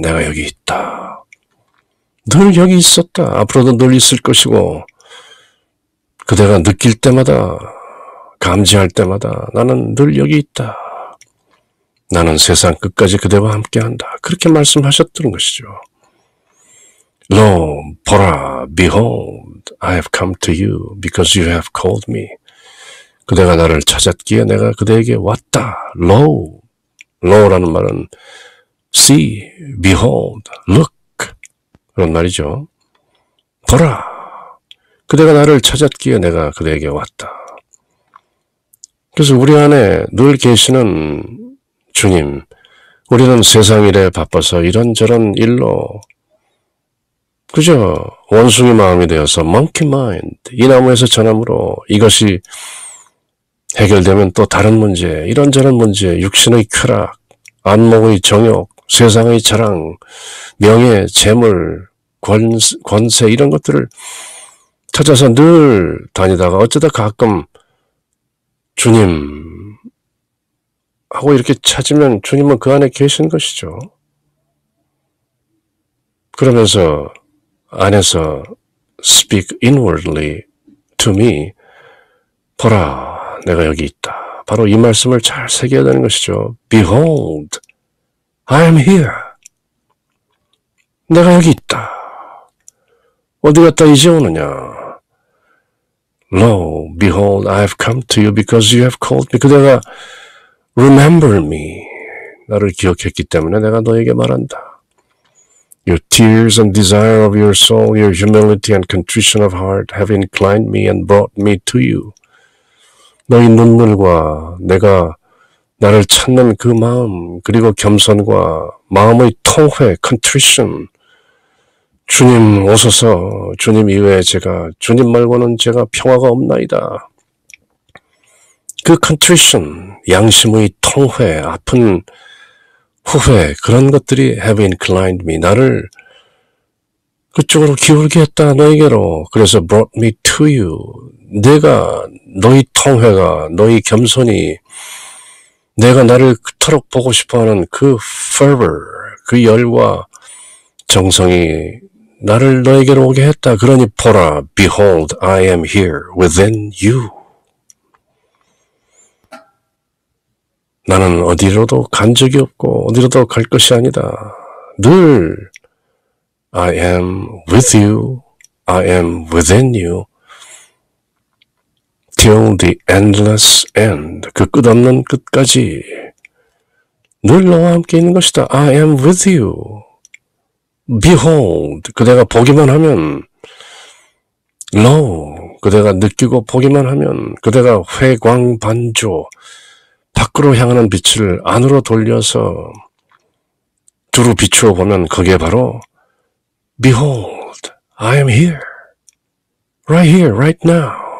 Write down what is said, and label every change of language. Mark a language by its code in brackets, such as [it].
[ko] 내가 여기 있다. 늘 여기 있었다. 앞으로도 늘 있을 것이고 그대가 느낄 때마다 감지할 때마다 나는 늘 여기 있다. 나는 세상 끝까지 그대와 함께한다. 그렇게 말씀하셨던 것이죠. [en] Lo, [ko] 보라, [en] behold, I have come to you because you have called me. [ko] 그대가 나를 찾았기에 내가 그대에게 왔다. Lo, lo라는 말은 [en] see, behold, look [ko] 그런 말이죠. 보라, 그대가 나를 찾았기에 내가 그대에게 왔다. 그래서 우리 안에 늘 계시는 주님, 우리는 세상 일에 바빠서 이런저런 일로 그저 원숭이 마음이 되어서 [en] monkey mind, [ko] 이 나무에서 저 나무로 이것이 해결되면 또 다른 문제, 이런저런 문제, 육신의 쾌락, 안목의 정욕, 세상의 자랑, 명예, 재물, 권세 이런 것들을 찾아서 늘 다니다가 어쩌다 가끔 주님 하고 이렇게 찾으면 주님은 그 안에 계신 것이죠. 그러면서 안에서 [en] speak inwardly to me. [ko] 보라, 내가 여기 있다. 바로 이 말씀을 잘 새겨야 되는 것이죠. [en] Behold, I am here. [ko] 내가 여기 있다. 어디 갔다 이제 오느냐? [en] Lo, behold, I have come to you because you have called me. [ko] 그대가 [en] remember me. [ko] 나를 기억했기 때문에 내가 너에게 말한다. [en] Your tears and desire of your soul, your humility and contrition of heart have inclined me and brought me to you. [ko] 너희 눈물과 내가 나를 찾는 그 마음, 그리고 겸손과 마음의 통회, contrition. 주님 오소서, 주님 이외에 주님 말고는 제가 평화가 없나이다. 그 contrition, 양심의 통회, 아픈 후회, 그런 것들이 [en] have inclined me, [ko] 나를 그쪽으로 기울게 했다, 너에게로. 그래서 [en] brought me to you. [ko] 내가, 너희 통회가, 너희 겸손이, 내가 나를 그토록 보고 싶어하는 그 fervor, 그 열과 정성이 나를 너에게로 오게 했다. 그러니 보라, [en] behold, I am here within you. [ko] 나는 어디로도 간 적이 없고 어디로도 갈 것이 아니다. 늘 [en] I am with you, I am within you, till the endless end. [ko] 그 끝없는 끝까지 늘 너와 함께 있는 것이다. [en] I am with you. [ko] Behold, 그대가 보기만 하면, lo, 그대가 느끼고 보기만 하면, 그대가 회광반조, 밖으로 향하는 빛을 안으로 돌려서 두루 비추어 보면 그게 바로 [en] Behold, I am here, right now.